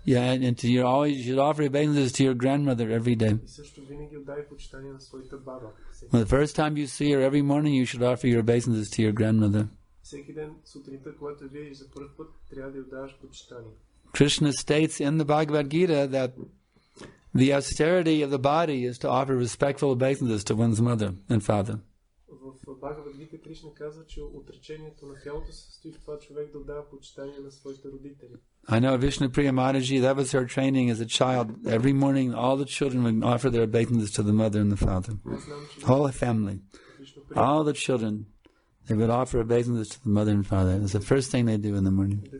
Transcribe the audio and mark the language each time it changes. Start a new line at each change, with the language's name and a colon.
English: Yeah, and to your always you should offer obeisances to your grandmother every day.
Bulgarian: И също винаги отдай почитание на своята баба.
English: Well, the first time you see her every morning, you should offer your obeisances to your grandmother.
Bulgarian: Всеки ден сутринта, когато я видиш за първ път, трябва да отдаваш почитание.
English: Krishna states in the Bhagavad Gita that the austerity of the body is to offer respectful obeisances to one's mother and father.
Bulgarian: В Бхагавад Гита Кришна казва, че отречението на тялото се състои в това човек да отдава почитание на своите родители.
English: I know Vishnu Priya Mataji, that was her training as a child. Every morning, all the children would offer their obeisances to the mother and the father. Whole family. All the children, they would offer obeisances to the mother and father. It was the first thing they do in the morning.